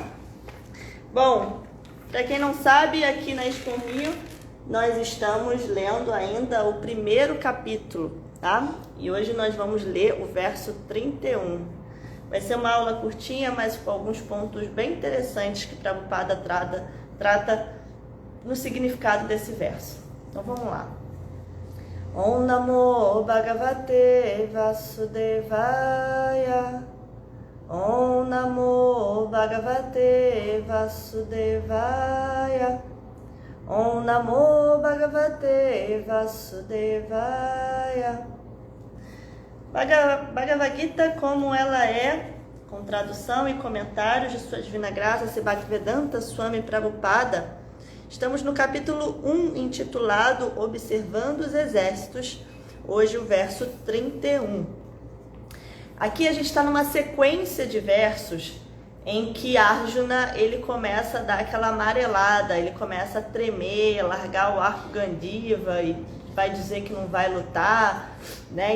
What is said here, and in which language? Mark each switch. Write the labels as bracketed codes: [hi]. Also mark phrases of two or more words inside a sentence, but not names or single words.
[pt] Bom, para quem não sabe, aqui na ISKCON Rio nós estamos lendo ainda o primeiro capítulo, tá? E hoje nós vamos ler o verso 31. Vai ser uma aula curtinha, mas com alguns pontos bem interessantes que Prabhupada trata no significado desse verso. Então vamos lá. [sa] ॐ नमो भगवते वासुदेवाय ॐ नमो भगवते वासुदेवाय ॐ नमो भगवते वासुदेवाय. [pt] Bhagavad Gita, como ela é, com tradução e comentários de Sua Divina Graça, Sri Bhaktivedanta Swami Prabhupada, estamos no capítulo 1, intitulado Observando os Exércitos, hoje o verso 31. Aqui a gente está numa sequência de versos em que Arjuna ele começa a dar aquela amarelada, ele começa a tremer, largar o arco Gandiva e vai dizer que não vai lutar, né?